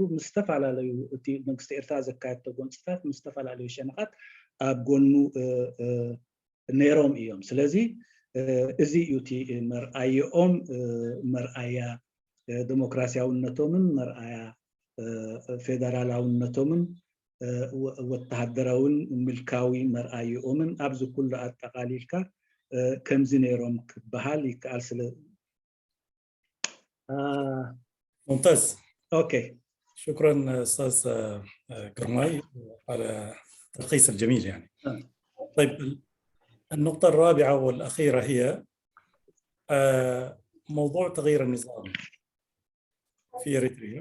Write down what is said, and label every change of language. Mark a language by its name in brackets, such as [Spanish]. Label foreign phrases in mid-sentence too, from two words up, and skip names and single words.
[Tigrinya] ምስ ዝተፈላለዩ እቲ መንግስቲ ኤርትራ ዘካየዶ ጎንፅታት ምስ ዝተፈላለዩ ሸነኻት ኣብ ጎኑ ነይሮም እዮም። ስለዚ እዚ እዩ እቲ መርኣይኦም መርኣያ ዴሞክራሲያውነቶምን መርኣያ ፌደራላውነቶምን ወተሃደራውን ምልካዊ መርኣይኦምን ኣብዚ ኩሉ ኣጠቃሊልካ ከምዚ ነይሮም ክበሃል ይከኣል። ስለ [Arabic] ممتاز. اوكي شكرا استاذ قرماي على التلخيص الجميل يعني. طيب النقطة الرابعة والأخيرة هي موضوع تغيير النظام في إريتريا.